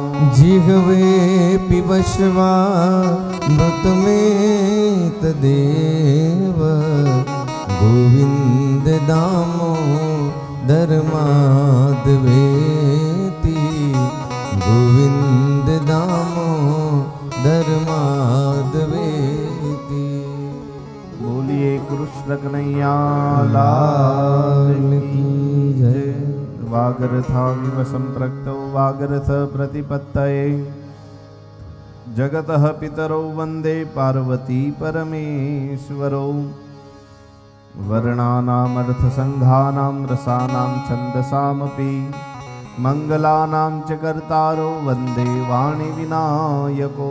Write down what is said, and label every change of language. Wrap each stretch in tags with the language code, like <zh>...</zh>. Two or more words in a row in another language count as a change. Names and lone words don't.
<sa>जिह्वे पिबस्वा मृतमे तदेव गोविन्द दामोदर माधवेति गोविन्द दामोदर माधवेति</sa> <hi>बोलिए कृष्ण कन्हैया लाल की जय।</hi> <sa>वागरथाविव सम्पृक्तौ वागरथ प्रतिपत्तये जगतः पितरौ वन्दे पार्वती परमेश्वरौ वर्णानामर्थसङ्घानां रसानां छन्दसामपि मङ्गलानां च कर्तारो वन्दे वाणिविनायको</sa>